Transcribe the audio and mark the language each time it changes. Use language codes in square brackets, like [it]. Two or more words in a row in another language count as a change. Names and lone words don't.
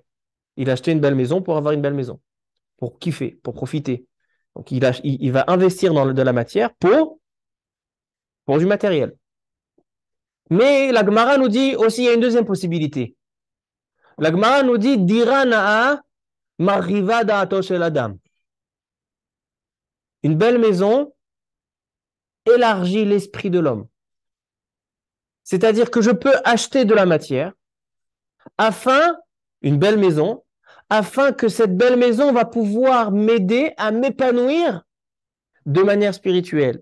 [fr] Il a acheté une belle maison pour avoir une belle maison, pour kiffer, pour profiter. Donc il va investir dans de la matière pour du matériel. Mais la Gemara nous dit aussi, il y a une deuxième possibilité. La Gemara nous dit, [he] דירה נאה מרחיבה דעתו של אדם. [fr] Une belle maison élargit l'esprit de l'homme. C'est-à-dire que je peux acheter de la matière une belle maison, afin que cette belle maison va pouvoir m'aider à m'épanouir de manière spirituelle.